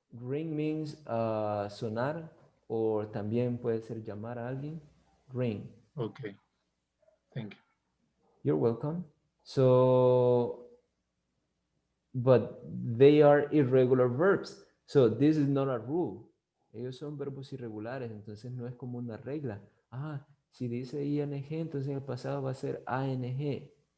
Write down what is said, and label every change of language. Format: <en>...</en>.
<en>ring means</en> <es>sonar, o también puede ser llamar a alguien.</es> <en>Ring. Okay, thank you. You're welcome. So, but they are irregular verbs. So this is not a rule.</en> <es>Ellos son verbos irregulares, entonces no es como una regla. Ah, si dice ing, entonces en el pasado va a ser ang.</es>